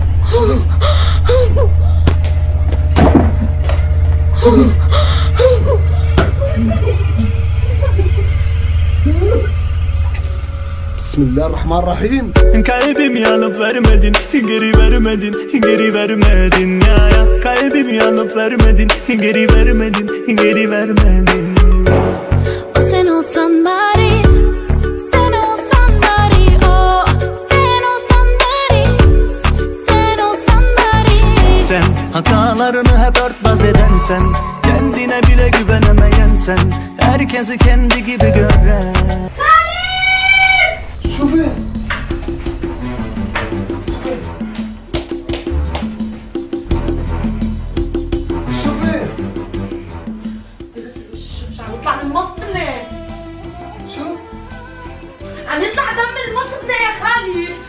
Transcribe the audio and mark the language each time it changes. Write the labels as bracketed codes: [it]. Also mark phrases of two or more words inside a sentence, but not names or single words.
[ar] بسم الله الرحمن الرحيم. [tr] Kalbim yanıp vermedin, geri vermedin, geri vermedin ya. Kalbim yanıp vermedin, geri vermedin, geri vermedin. O sen olsan bari, sen olsan bari, o sen olsan bari, sen olsan bari. Sen hatalarını hep örtbas eden sen, kendine bile güvenemeyen sen, herkesi kendi gibi gören. [ar] شوفي شوفي تغسل وش مش عم يطلع من المصطنة. شو؟ عم يطلع دم من المصطنة يا خالي.